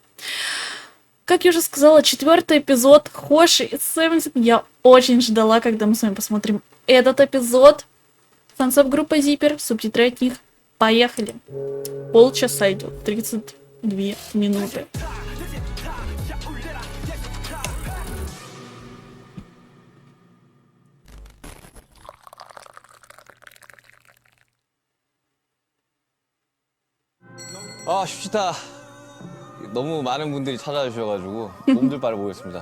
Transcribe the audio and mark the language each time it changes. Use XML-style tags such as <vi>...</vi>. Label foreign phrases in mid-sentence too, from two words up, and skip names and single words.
<ru>Как я уже сказала, 4-й эпизод Хоши из Seventeen. Я очень ждала, когда мы с вами посмотрим этот эпизод. Фансап группа Zipper, субтитры от них. Поехали. Полчаса идет, 32 минуты.</ru> <ko>아, 쉽시다. 너무 많은 분들이 찾아주셔가지고 몸둘 바를 모르겠습니다.</ko>